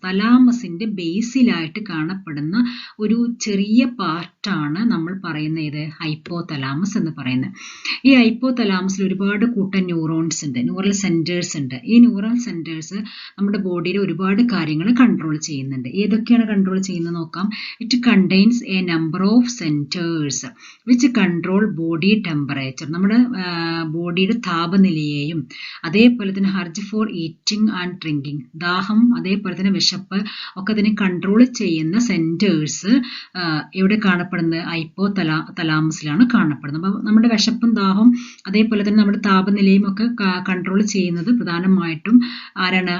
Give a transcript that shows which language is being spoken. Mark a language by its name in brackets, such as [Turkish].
[Malayalam] തലാമസിന്റെ ബേസിലായിട്ട് കാണപ്പെടുന്ന ഒരു ചെറിയ പാർട്ടാണ് നമ്മൾ പറയുന്ന ഇത് ഹൈപ്പോതലാമസ് എന്ന് പറയുന്നത്. ഈ ഹൈപ്പോതലാമസിൽ ഒരുപാട് കൂട്ടം ന്യൂറോൺസ് ഉണ്ട്, ന്യൂറൽ സെന്റേഴ്സ് ഉണ്ട്. ഈ ന്യൂറൽ സെന്റേഴ്സ് നമ്മുടെ ബോഡിയിൽ ഒരുപാട് കാര്യങ്ങൾ കൺട്രോൾ ചെയ്യുന്നുണ്ട്. ഏതൊക്കെയാണ് കൺട്രോൾ ചെയ്യുന്നത് നോക്കാം. [English] It contains a number of centers which control body temperature. [Malayalam] നമ്മുടെ ബോഡിയുടെ താപനിലയെയും അതേപോലെ തന്നെ [English] urge for eating and drinking, [Malayalam] ദാഹം അതേപോലെ തന്നെ വിശപ്പ് ഒക്കെ അതിനെ കൺട്രോൾ ചെയ്യുന്ന സെന്റേഴ്സ് എവിടെ കാണപ്പെടുന്നത്? ഹൈപ്പോതലാമസിലാണ് കാണപ്പെടുന്നത്. അപ്പോൾ നമ്മുടെ വിശപ്പും ദാഹവും അതേപോലെ തന്നെ നമ്മുടെ താപനിലയും ഒക്കെ കൺട്രോൾ ചെയ്യുന്നത് പ്രധാനമായിട്ടും ആരാണ്?